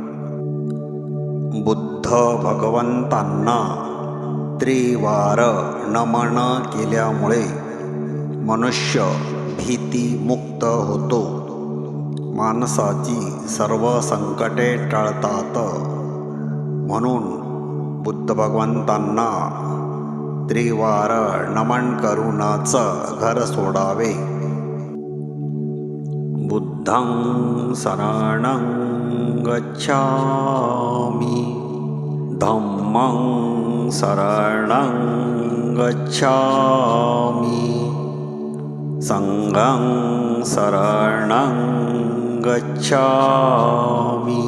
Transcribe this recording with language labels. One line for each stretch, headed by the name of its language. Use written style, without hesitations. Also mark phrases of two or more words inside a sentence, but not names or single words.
Marathi: बुद्ध भगवंतांना त्रिवार नमन केल्यामुळे मनुष्य भीतीमुक्त होतो. माणसाची सर्व संकटे टळतात. म्हणून बुद्ध भगवंतांना त्रिवार नमन करूनच घर सोडावे.
Pali: बुद्धं शरणं गच्छामि, धम्मं शरणं गच्छामि, संघं शरणं गच्छामि.